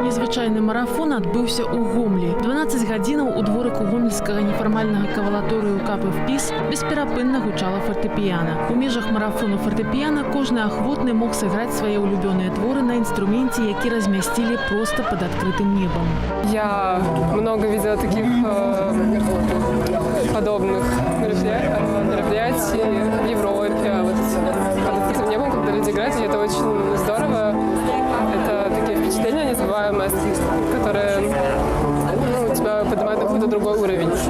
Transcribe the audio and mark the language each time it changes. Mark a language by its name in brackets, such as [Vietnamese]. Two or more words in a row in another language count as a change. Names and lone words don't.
[Belarusian] Надзвычайны марафон адбыўся ў Гомлі. 12 гадзінаў у дворыку гомельскага нефармальнага кавалаторыю КПФПИС бесперапынна гучала фартэпіяна. У межах марафону фартэпіяна кожны ахвотны мог сыграць свае улюбёныя творы на инструменте, які размясцілі просто [Russian] под открытым небом. Я много видела таких подобных мероприятий в Европе. Вот под открытым небом, когда люди играют, и это очень здорово. Это такие впечатления незабываемые, которые у тебя поднимают на какой-то другой уровень.